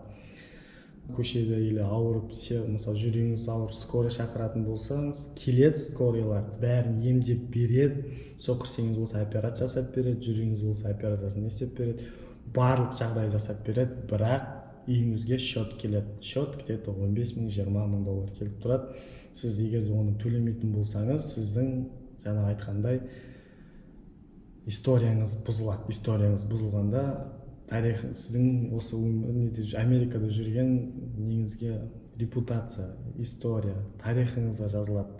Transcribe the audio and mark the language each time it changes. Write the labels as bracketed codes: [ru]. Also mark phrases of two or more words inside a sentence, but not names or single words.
[kk] Көшеде или ауырып, мысалы жүрегіңіз ауырып скорый шақыратын болсаңыз, келеді скорыйлар, бәрін емдеп береді. Соқырсеңіз болса операция жасап береді, жүрегіңіз болса операциясын істеп береді, барлық жағдай жасап береді, бірақ үйіңізге счет келеді. [ru] Счет где-то [kk] $15,000-20,000 келіп тұрады. Сіз егер оны төлемейтін болсаңыз, сіздің жаңа айтқандай историяңыз бұзылады. Историяңыз бұзылғанда тарих, сіздің осы Америкада жүрген неңізге репутация, история, тарихыңызға жазылады.